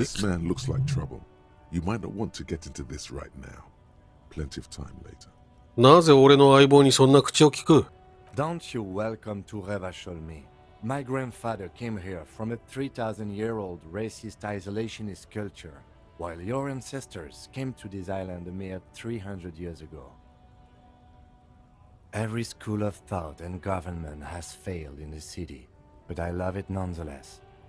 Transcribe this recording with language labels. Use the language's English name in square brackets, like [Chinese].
[English] This man looks like trouble. You might not want to get into this right now. Plenty of time later. [Japanese] なぜ俺の相棒にそんな口を聞く？ [English] Don't you welcome to Rivachol me. My grandfather came here from a 3,000-year-old racist isolationist culture, while your ancestors came to this island a mere 300 years ago. Every school of thought and government has failed in the city, but I love it nonetheless.